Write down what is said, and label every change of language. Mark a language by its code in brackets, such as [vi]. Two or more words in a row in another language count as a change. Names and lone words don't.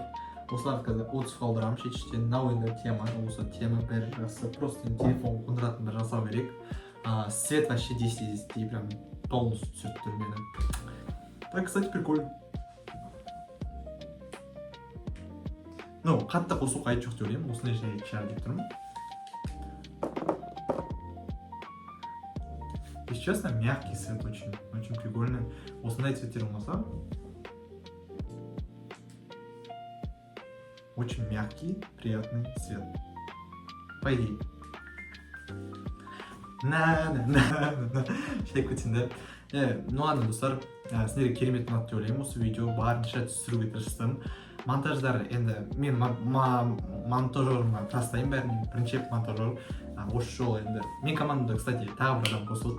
[kk] Осыларды қазір отзыв қалдырамын шет-шеттен. Мынау енді тема, осы тема бәрі жақсы, просто телефон қондыратын бір жасау керек. [ru] Свет вообще 10/10, прям полностью [kk] түсіріп тұр мені. [ru] Так, кстати, прикольно. [kk] Ну, қатты қосу қайт жоқ деп ойлаймын, осындай жай шығар деп тұрмын. [ru] Если честно, мягкий свет, очень прикольный. [kk] Осындай цветтер болмаса, [ru] очень мягкий, приятный цвет. По идее. [kk] Шайып кетсін да. [ru] Ну ладно, [kk] достар, сіздерге керемет ұнады деп ойлаймын. Осы видео барынша түсіруге тырыстым. Монтаждар енді мен монтажерыма тастаймын бәрін. Бірінші монтажер осы жолы енді. Мен командада, кстати, тағы бір адам қосылды.